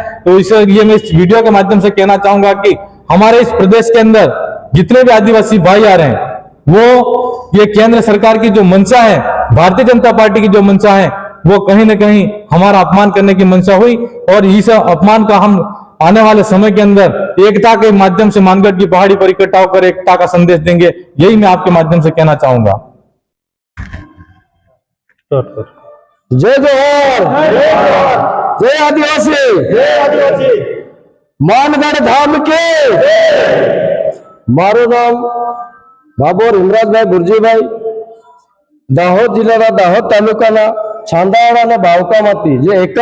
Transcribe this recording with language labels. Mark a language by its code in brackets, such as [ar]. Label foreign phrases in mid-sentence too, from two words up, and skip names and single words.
[hi] तो इसलिए मैं इस वीडियो के माध्यम से कहना चाहूंगा कि हमारे इस प्रदेश के अंदर जितने भी आदिवासी भाई आ रहे हैं वो ये केंद्र सरकार की जो मंशा है, भारतीय जनता पार्टी की जो मंशा है, वो कहीं ना कहीं हमारा अपमान करने की मंशा हुई और इस अपमान का हम आने वाले समय के अंदर एकता के माध्यम से मानगढ़ की पहाड़ी पर इकट्ठा होकर एकता का संदेश देंगे। यही मैं आपके माध्यम से कहना चाहूंगा। जय जोहार, जय आदिवासी, मानगढ़ धाम के। [gu] મારુ નામ ભાભોર હિમરાજભાઈ બુરજીભાઈ, દાહોદ જિલ્લાના દાહોદ તાલુકાના છાંદાવાડા ને બાવકામાંથી જે એક